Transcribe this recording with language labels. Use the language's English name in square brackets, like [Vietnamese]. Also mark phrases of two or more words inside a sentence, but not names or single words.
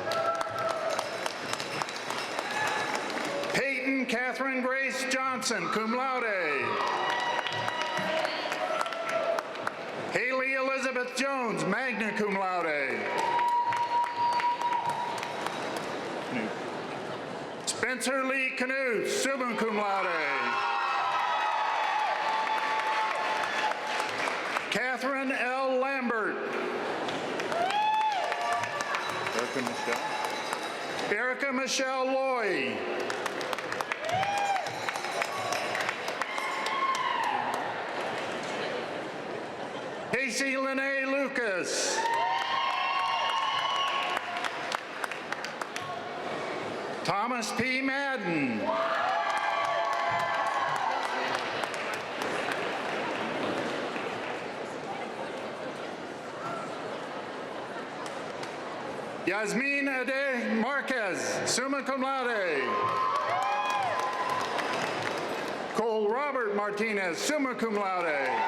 [English] Peyton Catherine Grace Johnson, [Latin] cum laude. [English] Haley Elizabeth Jones, [Latin] magna cum laude. [English] Spencer Lee Knuth, [Latin] summa cum laude. [English] Catherine L. Lambert. Erica Michelle Loy. Casey Lene Lucas. Thomas P. Madden. Yasmin Ade Marquez, [Latin] summa cum laude. [English] Cole Robert Martinez, [Latin] summa cum laude.